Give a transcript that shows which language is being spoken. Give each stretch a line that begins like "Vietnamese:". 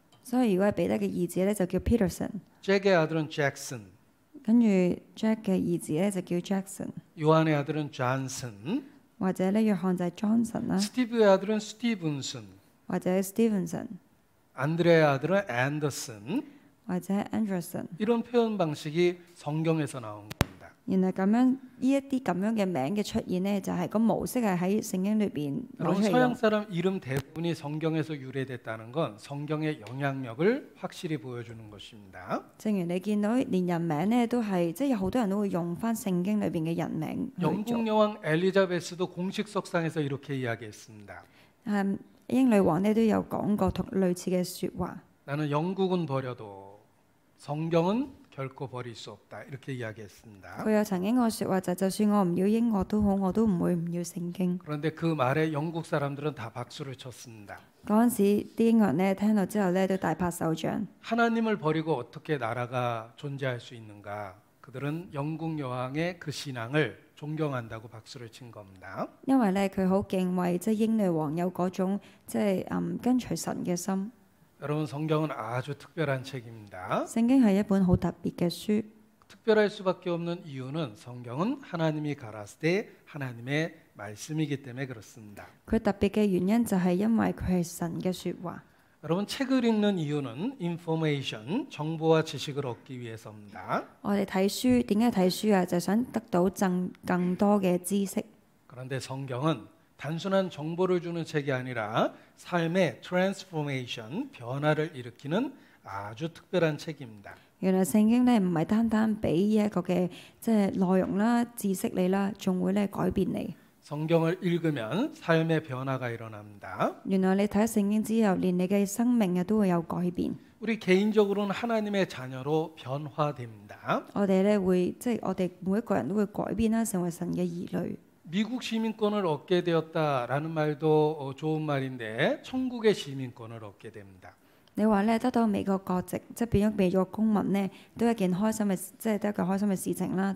Cantonese: 所以如果係彼得嘅兒子咧就叫 Peterson，
Korean: 잭의 아들은 잭슨,
Cantonese: 跟住 Jack 嘅兒子咧就叫 Jackson，
Korean: 요한의 아들은 존슨,
Cantonese: 或者咧約翰就係 Johnson 啦，
Korean: 스티브의 아들은 스티븐슨,
Cantonese: 或者 Stevenson，
Korean: 안드레의 아들은 앤더슨.
Cantonese: 或者 Anderson。
Korean: 이런 표현 방식이 성경에서 나온 겁니다.
Cantonese: 原來咁樣呢一啲咁樣嘅名嘅出現呢，就係個模式係喺聖經裏邊攞
Korean: 여러분
Cantonese: 出嚟
Korean: 서양
Cantonese: 用。
Korean: 사람 이름 대부분이 성경에서 유래됐다는 건 성경의 영향력을 확실히 보여주는 것입니다.
Cantonese: 正如你見到連人名呢，都係即係有好多人都會用翻聖經裏邊嘅人名去做。
Korean: 영국 여왕 엘리자베스도 공식 석상에서 이렇게 이야기했습니다.
Cantonese: 英女王呢都有講過同類似嘅説話。
Korean: 나는 영국은 버려도 성경은 결코 버릴 수 없다. 이렇게 이야기했습니다.
Cantonese: 佢有曾經個説話就算我唔要英國都好，我都唔會唔要聖經。
Korean: 그런데 그 말에 영국 사람들은 다 박수를 쳤습니다.
Cantonese: 嗰陣時啲英國人呢聽到之後呢都大拍手掌。
Korean: 하나님을 버리고 어떻게 나라가 존재할 수 있는가? 그들은 영국 여왕의 그 신앙을 존경한다고 박수를 친 겁니다.
Cantonese: 因為呢佢好敬畏即係英女王有嗰種即係跟隨神嘅心。
Korean: 여러분 성경은 아주 특별한 책입니다.
Cantonese: 聖經係一本好特別嘅書。
Korean: 특별할 수밖에 없는 이유는 성경은 하나님이 가라스 때 하나님의 말씀이기 때문에 그렇습니다.
Cantonese: 佢特別嘅原因就係因為佢係神嘅説話。
Korean: 여러분 책을 읽는 이유는
English: information,
Korean: 정보와 지식을 얻기 위해서입니다.
Cantonese: 我哋睇書點解睇書啊？就係想得到更多嘅知識。
Korean: 그런데 성경은 단순한 정보를 주는 책이 아니라 삶의 트랜스포메이션, 변화를 일으키는 아주 특별한 책입니다.
Cantonese: 原來聖經咧唔係單單俾一個嘅即係內容啦、知識你啦，仲會咧改變你。
Korean: 성경을 읽으면 삶의 변화가 일어납니다.
Cantonese: 原來你睇聖經之後，連你嘅生命啊都會有改變。
Korean: 우리 개인적으로는 하나님의 자녀로 변화됩니다.
Cantonese: 我哋咧會即係我哋每一個人都會改變啦，成為神嘅兒女。
Korean: 미국 시민권을 얻게 되었다라는 말도 좋은 말인데 천국의 시민권을 얻게 됩니다.
Cantonese: 你話咧得到美國國籍，即係變咗美國公民呢，都係一件開心嘅，即係都係一個開心嘅事情啦。